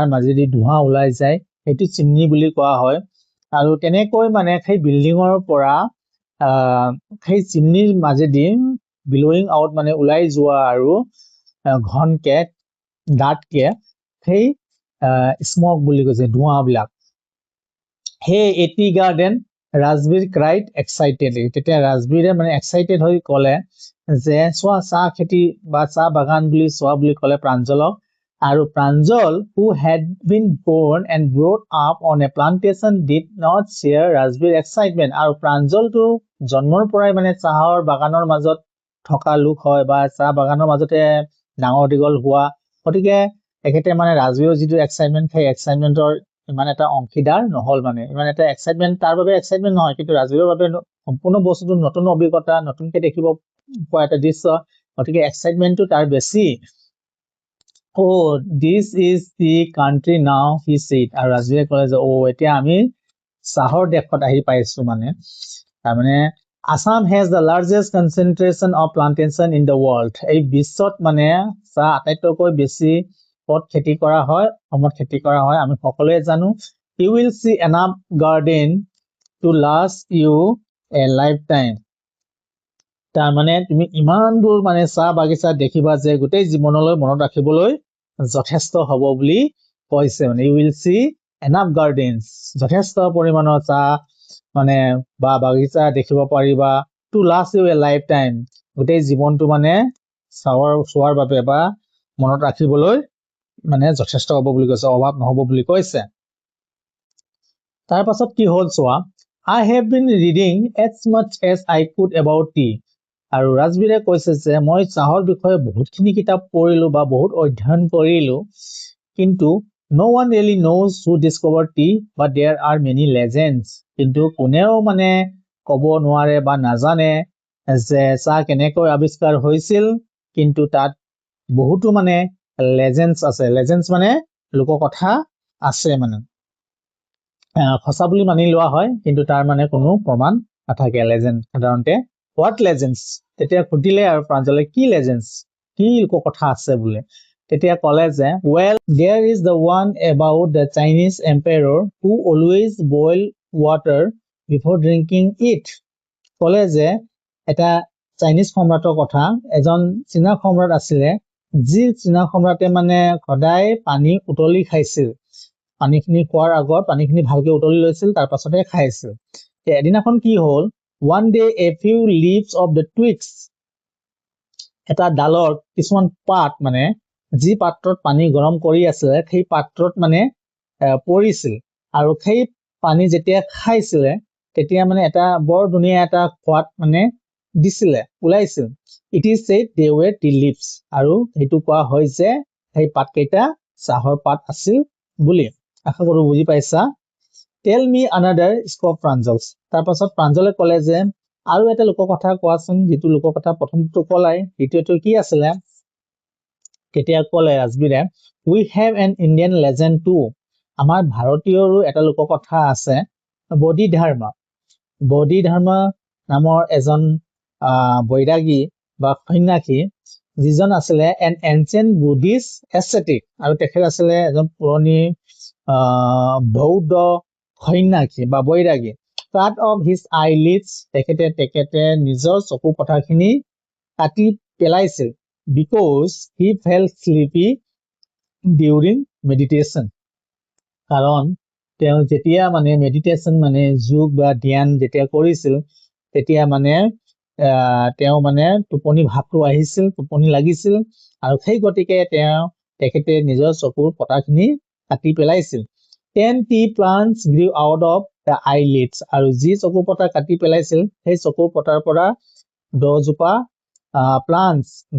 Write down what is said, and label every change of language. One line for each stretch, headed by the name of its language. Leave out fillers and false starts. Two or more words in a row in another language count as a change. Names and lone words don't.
Assamese: মাজেদি ধোঁৱা ওলাই যায় সেইটো চিমনি বুলি কোৱা হয় আৰু তেনেকৈ মানে সেই বিল্ডিঙৰ পৰা সেই চিমনিৰ মাজেদি
English: blowing out
Assamese: মানে ওলাই যোৱা আৰু ঘনকে ডাঠকে সেই স্মক বুলি কৈছে ধোঁৱাবিলাক হে এটি গাৰ্ডেন
English: Rajbir cried excitedly
Assamese: তেতিয়া ৰাজবীৰে মানে এক্সাইটেড হৈ ক'লে যে চোৱা চাহ খেতি বা চাহ বাগান বুলি ক'লে প্ৰাঞ্জলক আৰু প্ৰাঞ্জল
English: who had been born and brought up on a plantation did not share ৰাজবীৰ excitement
Assamese: আৰু প্ৰাঞ্জলটো জন্মৰ পৰাই মানে চাহৰ বাগানৰ মাজত থকা লোক হয় বা চাহ বাগানৰ মাজতে ডাঙৰ দীঘল হোৱা গতিকে একেতে মানে ৰাজবীৰৰ যিটো এক্সাইটমেন্ট সেই এক্সাইটমেন্টৰ ইমান এটা অংশীদাৰ নহল মানে ইমান এটা এক্সাইটমেন্ট তাৰ বাবে এক্সাইটমেন্ট নহয় কিন্তু ৰাজবীৰৰ বাবে সম্পূৰ্ণ বস্তুটো নতুন অভিজ্ঞতা নতুনকে দেখিব পোৱা এটা দৃশ্য গতিকে এক্সাইটমেন্টটো তাৰ বেছি
English: Oh, this is the country now, he said.
Assamese: আৰু ৰাজবীৰে ক'লে যে এতিয়া আমি চাহৰ দেশত আহি পাইছো মানে তাৰমানে
English: Assam has the largest concentration of plantation in the world
Assamese: এই বিশ্বত মানে চাহ আটাইতকৈ বেছি ক'ত খেতি কৰা হয় অসমত খেতি কৰা হয় আমি সকলোৱে জানো
English: you will see enough garden to last you a lifetime
Assamese: তাৰ মানে তুমি ইমানবোৰ মানে চাহ বাগিচা দেখিবা যে গোটেই জীৱনলৈ মনত ৰাখিবলৈ যথেষ্ট হ'ব বুলি কৈছে মানে
English: you will see enough gardens
Assamese: যথেষ্ট পৰিমাণৰ চাহ মানে বা বাগিচা দেখিব পাৰিবা
English: to last you a lifetime
Assamese: গোটেই জীৱনটো মানে চোৱাৰ বাবে বা মনত ৰাখিবলৈ মানে যথেষ্ট হ'ব বুলি কৈছে অভাৱ নহ'ব বুলি কৈছে তাৰ পাছত কি হ'ল চোৱা
English: I have been reading as much as I could about tea
Assamese: আৰু ৰাজবীৰে কৈছে যে মই চাহৰ বিষয়ে বহুতখিনি কিতাপ পঢ়িলো বা বহুত অধ্যয়ন কৰিলো কিন্তু
English: no one really knows who discovered tea but there are many legends
Assamese: কিন্তু কোনেও মানে ক'ব নোৱাৰে বা নাজানে যে চাহ কেনেকৈ আৱিষ্কাৰ হৈছিল কিন্তু তাত বহুতো মানে legends আছে legends মানে লোককথা আছে মানে খসা বুলি মানি লোৱা হয় কিন্তু তাৰ মানে কোনো প্ৰমাণ নাথাকে legend সাধাৰণতে
English: what legends
Assamese: তেতিয়া খুদিলে আৰু প্ৰাঞ্জলে কি legends কি লোককথা আছে বুলি তেতিয়া ক'লে যে
English: well there is the one about the Chinese emperor who always boil water before drinking it
Assamese: ক'লে যে এটা চাইনিজ সম্ৰাটৰ কথা এজন চীনা সম্ৰাট আছিলে যি চীনা সম্ৰাটে মানে সদায় পানী উতলি খাইছিল পানীখিনি খোৱাৰ আগত পানীখিনি ভালকৈ উতলি লৈছিল তাৰ পাছতে খাইছিল এদিনাখন কি হ'ল
English: one day a few leaves of the twigs
Assamese: এটা ডালৰ কিছুমান পাত মানে যি পাত্ৰত পানী গৰম কৰি আছিল সেই পাত্ৰত মানে পৰিছিল আৰু সেই পানী যেতিয়া খাইছিলে তেতিয়া মানে এটা বৰ ধুনীয়া এটা সোৱাদ মানে দিছিলে ওলাইছিল
English: it is said they were tea leaves
Assamese: আৰু হেতু কোৱা হয় যে সেই পাতকেইটা চাহৰ পাত আছিল বুলি আশা কৰো বুজি পাইছা
English: tell me another scope Pranjal
Assamese: তাৰ পাছত প্ৰাঞ্জলে ক'লে যে আৰু এটা লোককথা কোৱাচোন যেটো লোককথা প্ৰথমটো ক'লাই দ্বিতীয়টো কি আছিল কেতিয়া ক'লে ৰাজবীৰে
English: we have an Indian legend too
Assamese: আমাৰ ভাৰতীয়ৰো এটা লোককথা আছে বডি ধৰ্ম নামৰ এজন বৈৰাগী বা সন্যাসী যিজন আছিলে
English: an ancient Buddhist ascetic
Assamese: আৰু তেখেত আছিলে এজন পুৰণি বৌদ্ধ সন্যাসী বা বৈৰাগী
English: cut off his eyelids
Assamese: তেখেতে নিজৰ চকু পথাখিনি কাটি পেলাইছিল
English: because he felt sleepy during meditation
Assamese: কাৰণ তেওঁ যেতিয়া মানে মেডিটেশন মানে যোগ বা ধ্যান যেতিয়া কৰিছিল তেতিয়া মানে তেওঁ মানে টোপনি ভাৱটো আহিছিল টোপনি লাগিছিল আৰু সেই গতিকে তেখেতে নিজৰ চকুৰ পতাখিনি কাটি পেলাইছিল
English: 10 tea plants grew out of the eyelids
Assamese: আৰু যি চকুৰ পতা কাটি পেলাইছিল সেই চকুৰ পতাৰ পৰা 10 জোপা plants